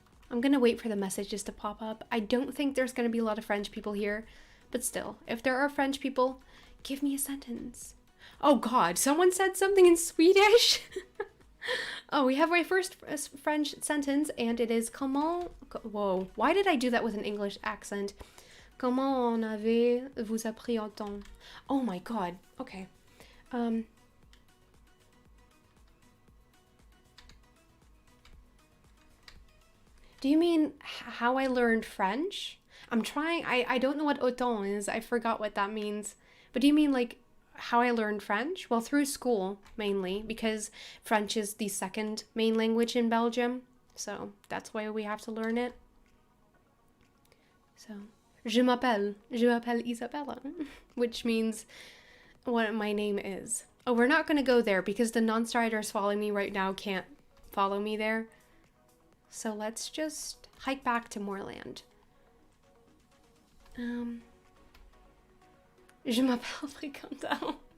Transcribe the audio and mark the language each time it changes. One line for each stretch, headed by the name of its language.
English: I'm gonna wait for the messages to pop up. I don't think there's gonna be a lot of French people here, but still, if there are French people, give me a sentence. Oh God, someone said something in Swedish? Oh, we have my first French sentence, and it is comment... Whoa, why did I do that with an English accent?
French: Comment en avez-vous appris autant?
English: Oh my God, okay. Do you mean how I learned French? I'm trying, I don't know what autant is. I forgot what that means. But do you mean like how I learned French? Well, through school, mainly, because French is the second main language in Belgium. So that's why we have to learn it. So,
French: je m'appelle
English: Izabella, which means what my name is. Oh, we're not going to go there because the non-striders following me right now can't follow me there. So let's just hike back to Moorland.
French: Je m'appelle Fréquentin.